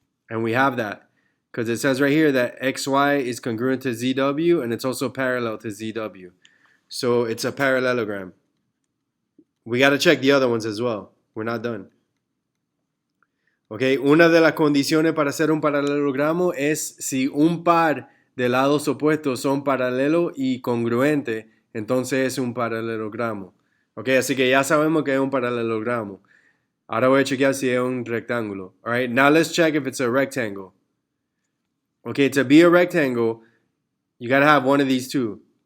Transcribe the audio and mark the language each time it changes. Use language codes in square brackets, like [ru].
[en] And we have that because it says right here that XY is congruent to ZW and it's also parallel to ZW. So it's a parallelogram. We got to check the other ones as well. We're not done. [es] Okay, una de las condiciones para hacer un paralelogramo es si un par de lados opuestos son paralelos y congruentes, entonces es un paralelogramo. Okay, así que ya sabemos que es un paralelogramo. Ahora voy a chequear si es un rectángulo. [en] All right, now let's check if it's a rectangle. Okay, to be a rectangle, you got to have one of these two.